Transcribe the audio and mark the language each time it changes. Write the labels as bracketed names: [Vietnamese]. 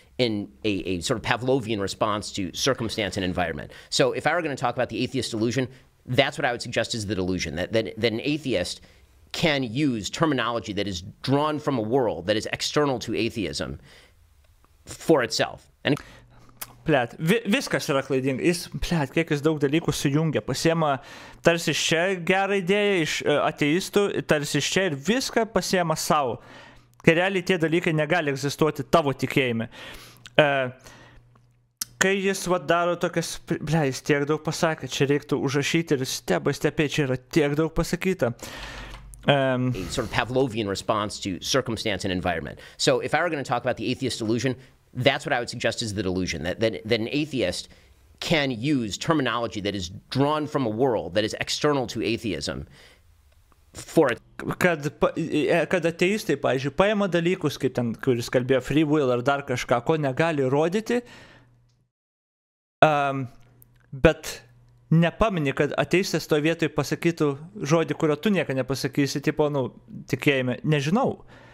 [English] in a sort of Pavlovian response to circumstance and environment. So if I were going to talk about the atheist delusion, that's what I would suggest is the delusion, that an atheist can use terminology that is drawn from a world that is external to atheism for itself. And [Lithuanian] Blet, viskas yra klaidinga. Jis, blet, kiek jis daug dalykų sujungia. Pasiema tarsi iš čia gerą idėją, iš ateistų, tarsi iš čia ir viską pasiema savo. Kai realiai tie dalykai negali egzistuoti tavo tikėjime. Kai jis daro tokias, blet, jis tiek daug pasakė, čia reiktų užrašyti ir stebė, čia yra tiek daug pasakyta. [English] A sort of Pavlovian response to circumstance and environment. So if I were going to talk about the atheist delusion, that's what I would suggest is the delusion, that an atheist can use terminology that is drawn from a world that is external to atheism for it. [Lithuanian] Kad ateistai, pavyzdžiui, paima dalykus, kaip ten, kuris kalbėjo free will ar dar kažką, ko negali rodyti, bet nepamini, kad ateistas to vietoj pasakytų žodį, kurio tu nieko nepasakysi, tipo, tikėjime, nežinau.